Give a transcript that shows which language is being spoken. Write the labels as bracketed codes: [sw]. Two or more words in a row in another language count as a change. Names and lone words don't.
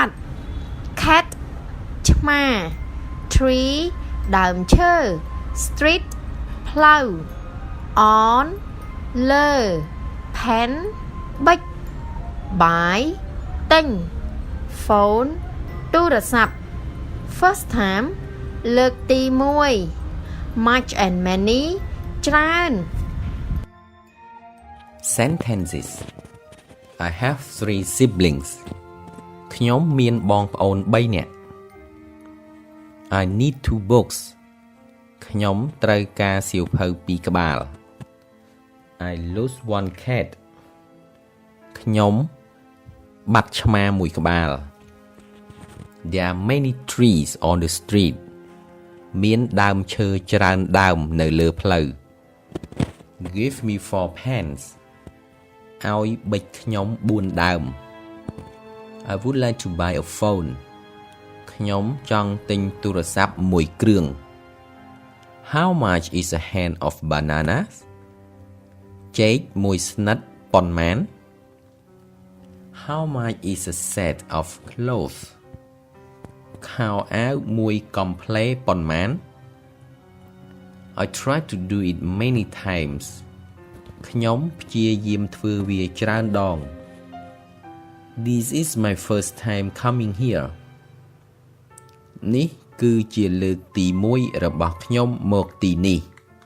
[km] ត់ Cat ឆ្មា Tree ដើមឈើ Street ផ្លូវ On លើ Pen ប៊ិច Buy ទិញ Phone ទូរស័ព្ទ [en] First time [km] លើកទី1 [en] Much and many [km] ច្រើន [en] Sentences I have 3 siblings [km] ខ្ញុំមានបងប្អូន3នាក់ [en] I need 2 books [km] ខ្ញុំត្រូវការសៀវភៅ2ក្បាល [en] I lose 1 cat [km] ខ្ញុំបាត់ឆ្មា [en] 1ក្បាល There are many trees on the street [km] មានដើមឈើច្រើនដើមនៅលើ [en] ផ្លូវ Give me 4 pens [km] ឲ្យប៊ិចខ្ញុំ4ដើម [en] I would like to buy a phone [km] ខ្ញុំចង់ទិញទូរស័ព្ទ1គ្រឿង [en] How much is a hand of bananas [km] ចេកមួយស្និតប៉ុន្មាន [en] How much is a set of clothes [km] ខោអាវមួយកំប្លែប៉ុន្មាន [en] I tried to do it many times [km] ខ្ញុំព្យាយាមធ្វើវាច្រើនដង [en] This is my first time coming here [km] នេះគឺជាលើកទី1របស់ខ្ញុំមកទីនេះ